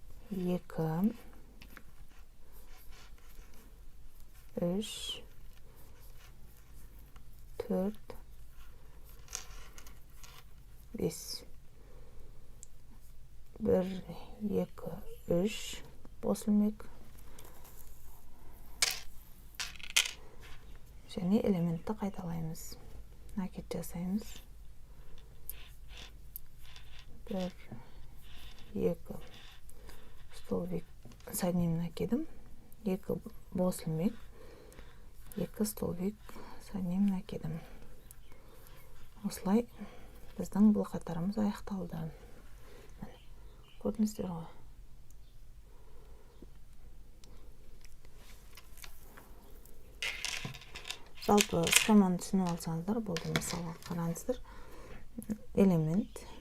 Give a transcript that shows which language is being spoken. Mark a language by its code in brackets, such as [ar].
[kk] 2, 3, 4, 5. 1, 2, 3 бос ілмек. Және элементті қайталаймыз. Накид жасаймыз. [ru] 1, 2 столбик с одним накидом. [kk] 2 бос ілмек. [ru] 2 столбик с одним накидом. [kk] Осылай біздің бұл қатарымыз аяқталды. Көрдіңіздер ғой. Жалпы схеманы түсініп алсаңыздар болды. Мысалға қараңыздар. Элемент.